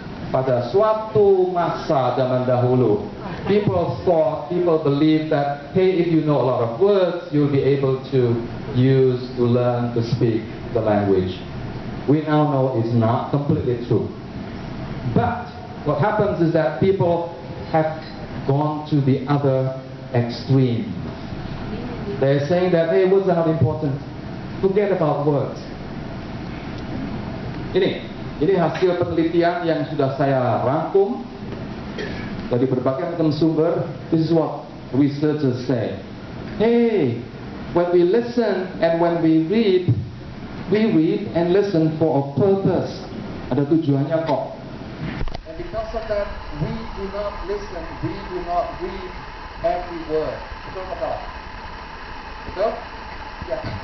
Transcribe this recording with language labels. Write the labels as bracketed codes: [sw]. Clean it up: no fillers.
[id] Pada suatu masa zaman dahulu, [en] people believe that, hey, if you know a lot of words, you'll be able to learn to speak the language. We now know it's not completely true. But what happens is that people have gone to the other extreme. They're saying that, hey, words are not important. Forget about words. [id] Ini hasil penelitian yang sudah saya rangkum dari berbagai macam sumber. [en] This is what researchers say. Hey, when we listen and when we read and listen for a purpose. [id] Ada tujuannya kok. [en] And because of that, we do not listen, we do not read every word. [id] Betul betul? Betul? [en] Yeah.